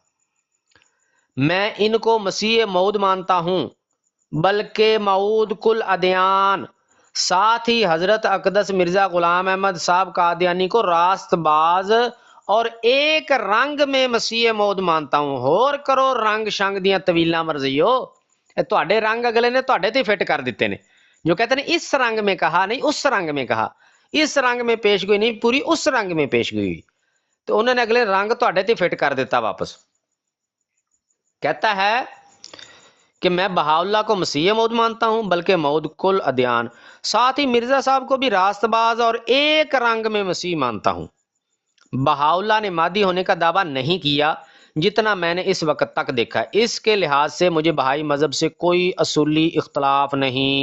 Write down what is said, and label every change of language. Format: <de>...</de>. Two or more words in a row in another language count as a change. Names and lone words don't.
<ur>میں ان کو مسیح موعود مانتا ہوں، بلکہ موعود کل ادیان، ساتھ ہی حضرت اقدس مرزا غلام احمد صاحب قادیانی کو راست باز اور ایک رنگ میں مسیح موعود مانتا ہوں۔</ur> <pa>ہور کرو رنگ شنگ دیاں طویلاں مرزیو، تواڈے رنگ اگلے نے تواڈے تے فٹ کر دیتے نے،</pa> <ur>جو کہتے ہیں اس رنگ میں کہا نہیں اس رنگ میں کہا، اس رنگ میں پیش گوئی نہیں پوری اس رنگ میں پیش گوئی ہوئی، تو انہوں نے</ur> <pa>اگلے رنگ تواڈے تے فٹ کر دیتا واپس۔</pa> <ur>کہتا ہے کہ میں بہاءاللہ کو مسیح موعود مانتا ہوں، بلکہ موعود کل ادیان، ساتھ ہی مرزا صاحب کو بھی راست باز اور ایک رنگ میں مسیح مانتا ہوں۔ بہاءاللہ نے مادی ہونے کا دعویٰ نہیں کیا جتنا میں نے اس وقت تک دیکھا، اس کے لحاظ سے مجھے بہائی مذہب سے کوئی اصولی اختلاف نہیں۔</ur>